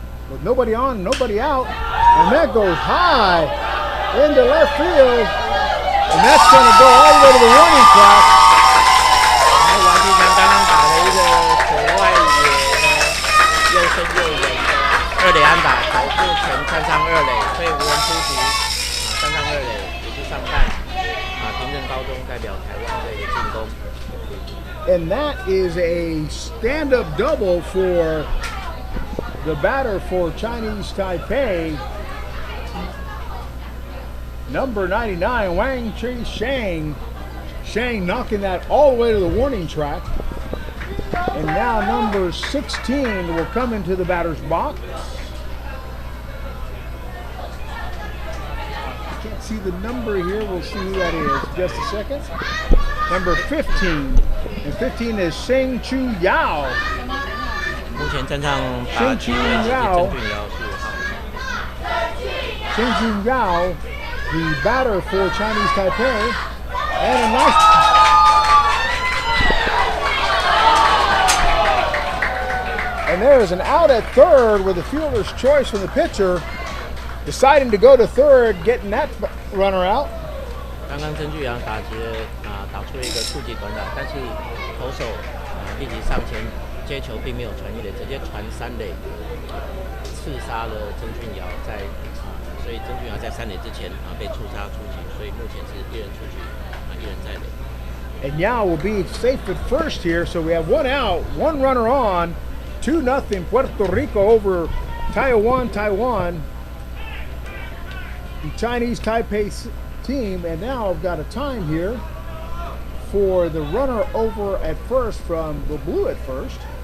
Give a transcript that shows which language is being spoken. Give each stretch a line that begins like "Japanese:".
English: With nobody on, nobody out, and that goes high into left field, and that's going to go all the way to the warning track.
Chinese: 王继强刚刚打了一个左外野的又深又远的2垒安打，球目前站上2垒，所以无人出局站上2垒，也是上半平镇高中代表台湾队的进攻。
English: And that is a stand-up double for the batter for Chinese Taipei. Number 99, Wang Chi Sheng. Sheng knocking that all the way to the warning track. And now number 16 will come into the batter's box. Can't see the number here. We'll see who that is. Just a second. Number 15. And 15 is Sheng Chu Yao.
Chinese: 目前站上打击位置是曾俊尧15号。
English: Sheng Chu Yao, the batter for Chinese Taipei. And a nice... And there is an out at third with a fielder's choice from the pitcher. Deciding to go to third, getting that runner out.
Chinese: 刚刚曾俊尧打出了一个触击短打，但是投手立即上前接球，并没有传一垒，直接传3垒，刺杀了曾俊尧所以曾俊尧在3垒之前被触杀出局，所以目前是1人出局1人在垒。
English: And Yao will be safe at first here, so we have 1 out, 1 runner on, 2-0 Puerto Rico over Taiwan. The Chinese Taipei team, and now I've got a time here. for the runner over at first from the blue at first.